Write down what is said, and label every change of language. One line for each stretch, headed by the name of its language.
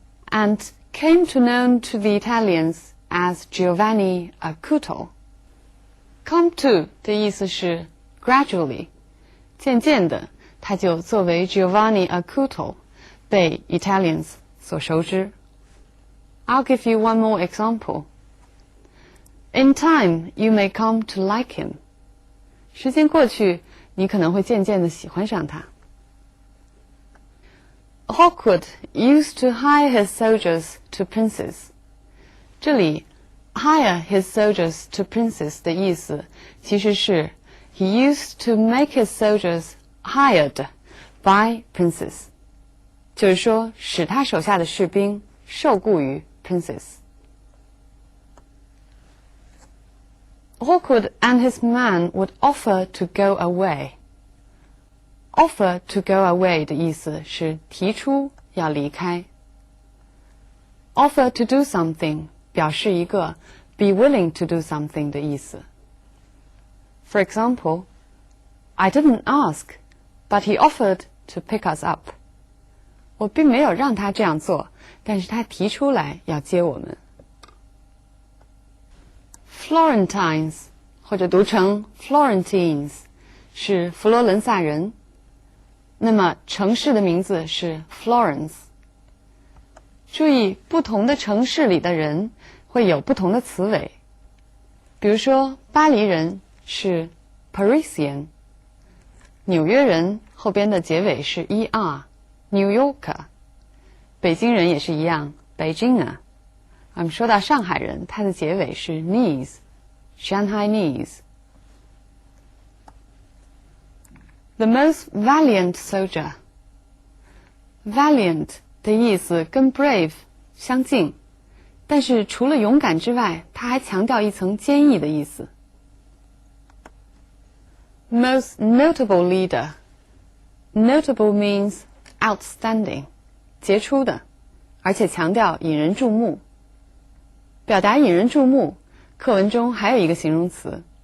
English: And came to known to the Italians as Giovanni Acuto.
Chinese: Come to 的意思是 gradually 渐渐的他就作为 Giovanni Acuto 被 Italians 所熟知。
English: I'll give you one more example. In time, you may come to like him.
Chinese: 时间过去，你可能会渐渐地喜欢上他。
English: Hawkwood used to hire his soldiers to princes.
Chinese: 这里
English: hire his soldiers to princes
Chinese: 的意思其实是
English: he used to make his soldiers hired by princes.
Chinese: 就是说使他手下的士兵受雇于princes.
English: Hawkwood and his men would offer to go away.
Chinese: Offer to go away 的意思是提出要离开。 Offer to do something 表示一个 be willing to do something 的意思。
English: For example, I didn't ask, but he offered to pick us up.
Chinese: 我并没有让他这样做，但是他提出来要接我们。 Florentines 或者读成 Florentines 是佛罗伦萨人，那么城市的名字是 Florence。注意不同的城市里的人会有不同的词尾，比如说巴黎人是 Parisian， 纽约人后边的结尾是 er New Yorker， 北京人也是一样 Beijing。我们说到上海人，它的结尾是 Nese Shanghainese。
English: The most valiant soldier.
Chinese: Valiant 的意思跟 brave 相近，但是除了勇敢之外，它还强调一层坚毅的意思。
English: Most notable leader. Notable means
Chinese: outstanding， 杰出的，而且强调引人注目。表达引人注目，课文中还有一个形容词。